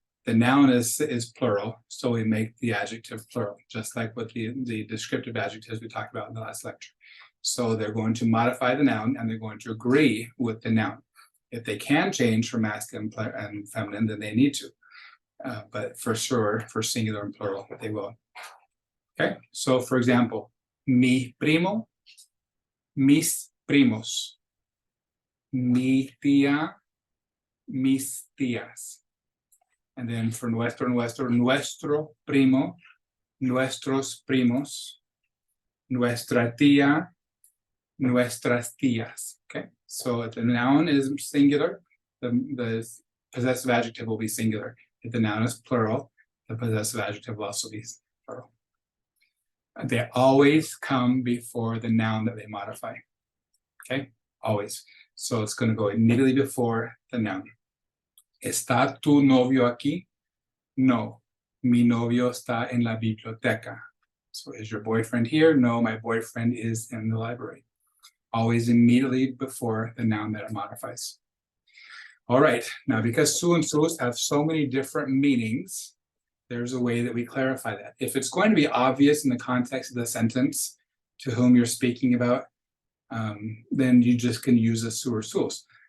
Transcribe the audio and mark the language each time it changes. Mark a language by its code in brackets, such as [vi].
[en] The noun is plural, so we make the adjective plural, just like with the descriptive adjectives we talked about in the last lecture. So they're going to modify the noun and they're going to agree with the noun. If they can change for masculine and feminine, then they need to. But for sure, for singular and plural, they will. Okay, so for example, [es] mi primo, mis primos, mi tía, mis tías. [en] And then for [es] nuestro, nuestro, nuestro primo, nuestros primos, nuestra tía, nuestras tías. [en] Okay, so if the noun is singular, the possessive adjective will be singular. If the noun is plural, the possessive adjective will also be plural. They always come before the noun that they modify. Okay, always. So it's going to go immediately before the noun. [es] ¿Está tu novio aquí? No, mi novio está en la biblioteca. [en] So is your boyfriend here? No, my boyfriend is in the library. Always immediately before the noun that it modifies. All right, now because su and sus have so many different meanings, there's a way that we clarify that. If it's going to be obvious in the context of the sentence to whom you're speaking about, then you just can use a su or sus.